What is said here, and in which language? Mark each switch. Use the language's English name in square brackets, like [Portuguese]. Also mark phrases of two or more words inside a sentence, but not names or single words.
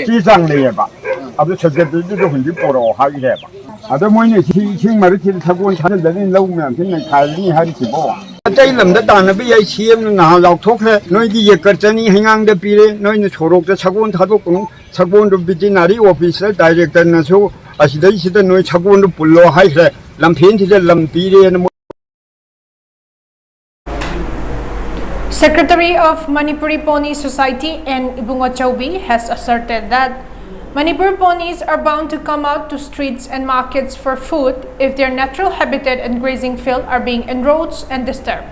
[Manipuri] ꯆꯦ ꯆꯥꯡ ꯂꯩꯌꯦꯕ ꯑꯗꯨ ꯁꯦꯀ꯭ꯔꯦꯇꯔꯤꯗꯨꯗ ꯍꯧꯖꯤꯛ ꯄꯣꯔꯛꯑꯣ ꯍꯥꯏꯈ꯭ꯔꯦꯕ ꯑꯗꯣ ꯃꯣꯏꯅ ꯏꯁꯤꯡ ꯃꯔꯛꯁꯤꯗ ꯁꯒꯣꯜ ꯊꯥꯖꯤꯜꯂꯅꯤ ꯂꯧ ꯃꯌꯥꯝꯁꯤ ꯅꯩꯈꯥꯏꯔꯅꯤ ꯍꯥꯏꯔꯤꯁꯤꯕꯣ ꯑꯇꯩ ꯂꯝꯗ ꯇꯥꯟꯅꯕ ꯌꯥꯏ CMꯅ ꯅꯍꯥꯟ ꯂꯥꯎꯊꯣꯛꯈ꯭ꯔꯦ ꯅꯣꯏꯒꯤ ꯌꯦꯀꯔ ꯆꯅꯤ ꯍꯩꯉꯥꯡꯗ ꯄꯤꯔꯦ ꯅꯣꯏꯅ ꯁꯣꯔꯣꯛꯇ ꯁꯒꯣꯜ ꯊꯥꯗꯣꯛꯀꯅꯨ ꯁꯒꯣꯜꯗꯨ [English] veterinary officer [Manipuri] ꯗꯥꯏꯔꯦꯛꯇꯔꯅꯁꯨ ꯑꯁꯤꯗꯩꯁꯤꯗ ꯅꯣꯏ ꯁꯒꯣꯜꯗꯨ ꯄꯨꯜꯂꯣ ꯍꯥꯏꯈ꯭ꯔꯦ ꯂꯝꯐꯦꯟꯁꯤꯗ ꯂꯝ ꯄꯤꯔꯦꯅ [English] Secretary of Manipuri Pony Society N. Ibungachaubi has asserted that Manipur ponies are bound to come out to streets and markets for food if their natural habitat and grazing field are being encroached and disturbed.